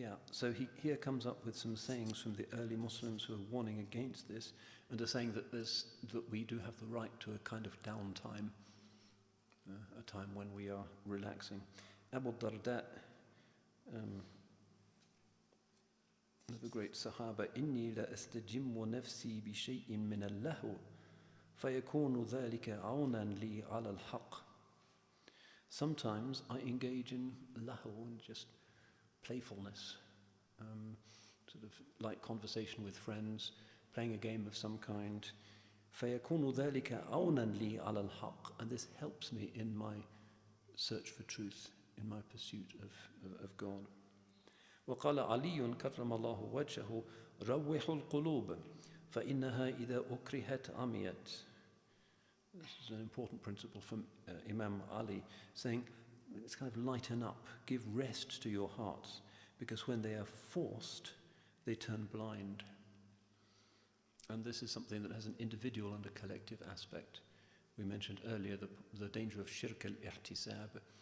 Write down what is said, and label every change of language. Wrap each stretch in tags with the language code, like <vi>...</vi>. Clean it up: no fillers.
<en>So he here comes up with some sayings from the early Muslims who are warning against this, and are saying that we do have the right to a kind of downtime, a time when we are relaxing.</en> <ar>Abu Darda,</ar> <en>the great Sahaba,</en> <ar>إني لا أستجم نفسي بشيء من اللهو فيكون ذلك عونا لي على الحق.</ar> <en>Sometimes I engage in lahu, and just playfulness, sort of like conversation with friends, playing a game of some kind.</en> <ar>فَيَكُونُ ذَلِكَ عَوْنًا لِي عَلَى الْحَقِّ.</ar> <en>And this helps me in my search for truth, in my pursuit of God.</en> <ar>وقال علي كرم الله وجهه روح القلوب فإنها إذا أكرهت عميت.</ar> <en>This is an important principle from Imam Ali, saying, it's kind of lighten up, give rest to your hearts, because when they are forced, they turn blind. And this is something that has an individual and a collective aspect. We mentioned earlier the danger of shirk al-ihtisab.</en>